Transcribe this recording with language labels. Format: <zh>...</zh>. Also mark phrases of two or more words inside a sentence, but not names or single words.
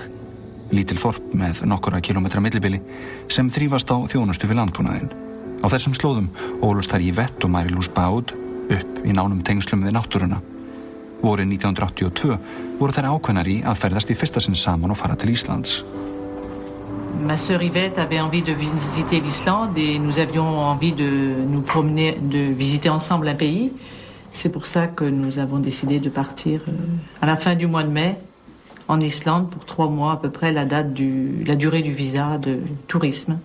<is>Lítil þorp með nokkura kilometra millibili sem þrífast á þjónustu við landbúnaðinn. Á þessum slóðum ólust þær Yvette og Marie-Louise Baud upp í nánum tengslum við náttúruna. Vorið 1982 voru þær ákveðnar í að ferðast í fyrsta sinn saman og fara til Íslands.</is> <fr>Ma sœur Yvette avait envie de visiter l'Islande et nous avions envie de nous promener, de visiter ensemble un pays. C'est pour ça que nous avons décidé de partir à la fin du mois de mai en Islande pour 3 mois à peu près, la durée du visa de tourisme.</fr>